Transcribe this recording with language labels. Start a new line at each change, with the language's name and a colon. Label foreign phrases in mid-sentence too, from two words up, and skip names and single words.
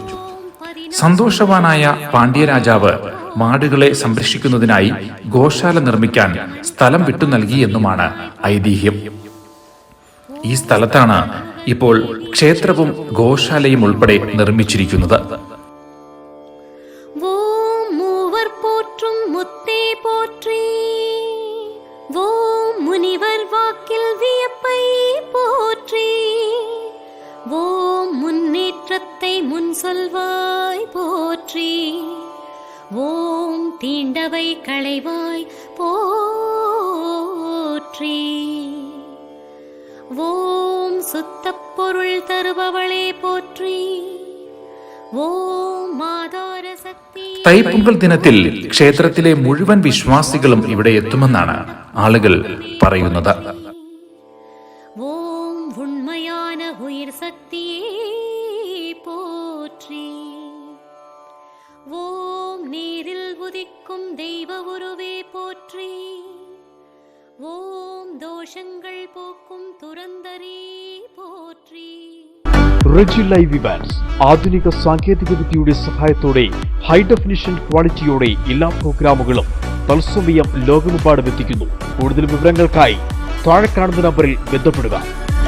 Malayalam: സന്തോഷവാനായ പാണ്ഡ്യരാജാവ് മാടുകളെ സംരക്ഷിക്കുന്നതിനായി ഗോശാല നിർമ്മിക്കാൻ സ്ഥലം വിട്ടു നൽകിയെന്നുമാണ് ഐതിഹ്യം. ഈ സ്ഥലത്താണ് ഇപ്പോൾ ക്ഷേത്രവും ഗോശാലയും ഉൾപ്പെടെ നിർമ്മിച്ചിരിക്കുന്നത്.
Tamil: ஓம் மூவர் போற்றும் முத்தே போற்றி, ஓம் முனிவர் வாக்கில் வியப்பை போற்றி, ஓம் முன்னேற்றத்தை முன் சொல்வாய் போற்றி, ஓம் தீண்டவை களைவாய் போற்றி, ஓம் சுத்தப் பொருள் தருபவளே போற்றி, ஓம் ஆதார சக்தி.
Malayalam: തൈപ്പൊങ്കൽ ദിനത്തിൽ ക്ഷേത്രത്തിലെ മുഴുവൻ വിശ്വാസികളും ഇവിടെ എത്തുമെന്നാണ് ആളുകൾ പറയുന്നത്.
Tamil: ஓம் உண்மையான உயிர் சக்தியே போற்றி, ஓம் நீரில் உதிக்கும் தெய்வ உருவே போற்றி, ஓம் தோஷங்கள் போக்கும் துரந்தரே போற்றி.
Malayalam: റെജി ലൈവ് ഇവന്റ്സ് ആധുനിക സാങ്കേതിക വിദ്യയുടെ സഹായത്തോടെ
English: high definition
Malayalam: ക്വാളിറ്റിയോടെ എല്ലാ പ്രോഗ്രാമുകളും തത്സമയം ലോകമെമ്പാടും എത്തിക്കുന്നു. കൂടുതൽ വിവരങ്ങൾക്കായി താഴെ കാണുന്ന നമ്പറിൽ ബന്ധപ്പെടുക.